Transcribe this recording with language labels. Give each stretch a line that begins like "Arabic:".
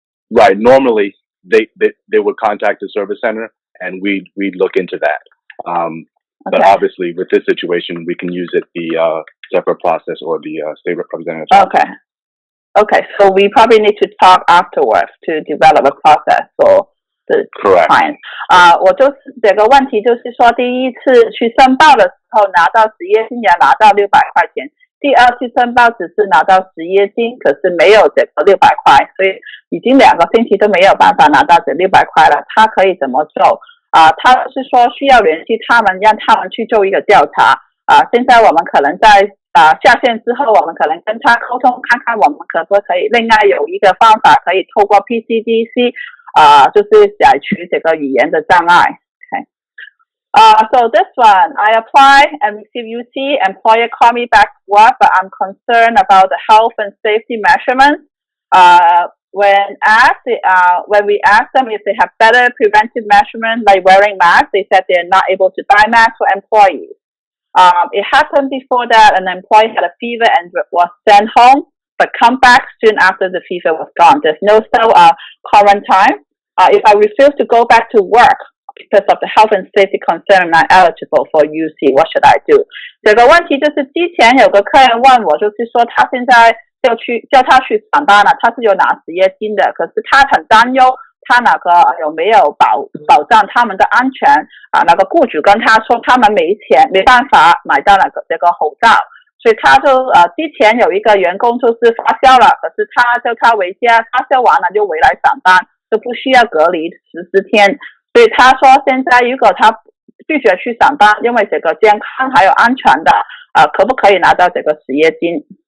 English: Right. Normally, they would contact the service center and we'd look into that. But Okay. obviously, with this situation, we can use the separate process or the state representative. Okay. Okay. So we probably need to talk afterwards to develop a process for the Correct. client.
Chinese: 我就是这个问题，就是说第一次去申报的时候拿到失业金也拿到600块钱，第二次申报只是拿到失业金，可是没有这个600块，所以已经2个星期都没有办法拿到这600块了。他可以怎么做？他是说需要联系他们，让他们去做一个调查。现在我们可能在下线之后，我们可能跟他沟通，看看我们可不可以另外有一个方法，可以透过 PCDC 就是解除这个语言的障碍。
English: Okay. So this one, I apply and receive UC. Employer call me back to work, but I'm concerned about the health and safety measurements. When we asked them if they have better preventive measurements like wearing masks, they said they're not able to buy masks for employees. It happened before that an employee had a fever and was sent home, but come back soon after the fever was gone. There's no quarantine. If I refuse to go back to work because of the health and safety concern, I'm not eligible for UC. What should I do?
Chinese: 这个问题就是之前有个客人问我，就是说他现在叫他去上班了，他是有拿失业金的，可是他很担忧他那个有没有保障他们的安全那个雇主跟他说他们没钱没办法买到这个口罩，所以他就之前有一个员工就是发烧了，可是他叫他回家，发烧完了就回来上班，就不需要隔离14天，所以他说现在如果他拒绝去上班，因为这个健康还有安全的可不可以拿到这个失业金？